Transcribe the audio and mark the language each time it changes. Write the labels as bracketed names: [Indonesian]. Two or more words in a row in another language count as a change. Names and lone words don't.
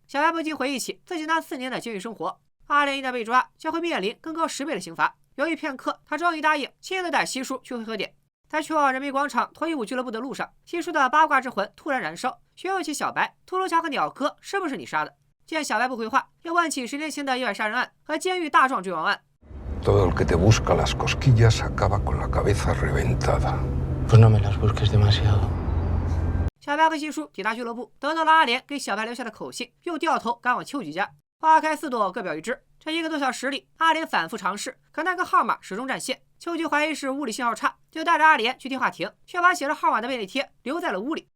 [Chinese] 小白不禁回忆起自己那4年的监狱生活，阿莲一旦被抓，将会面临更高10倍的刑罚。犹豫片刻，他终于答应亲自带西叔去会合点。在去往人民广场脱衣舞俱乐部的路上，西叔的八卦之魂突然燃烧，询问起小白、秃噜强和鸟哥是不是你杀的。见小白不回话，又问起10年前的意外杀人案和监狱大壮坠亡案。 [Spanish] Todo el que te busca las cosquillas acaba con la cabeza reventada. Pues no me las busques demasiado. [Chinese] 小白和西叔抵达俱乐部，得到了阿莲给小白留下的口信，又掉头赶往秋菊家。花开4朵，各表一枝。这1个多小时里，阿莲反复尝试，可那个号码始终占线。秋菊怀疑是物理信号差，就带着阿莲去电话亭，却把写着号码的便利贴留在了屋里。